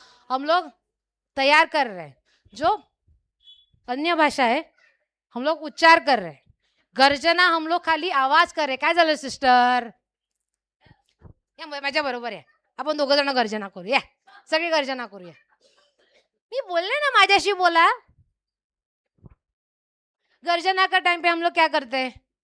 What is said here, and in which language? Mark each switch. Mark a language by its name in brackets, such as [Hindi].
[Hindi] हम लोग तैयार कर रहे हैं, जो अन्य भाषा है हम लोग उच्चार कर रहे हैं, गर्जना हम लोग खाली आवाज कर रहे। [Marathi] काय झालं सिस्टर? या माझ्या बरोबर आहे, आपण दोघं जण गर्जना करूया, सगळी गर्जना करूया। मी बोलले ना, माझ्याशी बोला। [Hindi] गर्जना का टाइम पे हम लोग क्या करते हैं?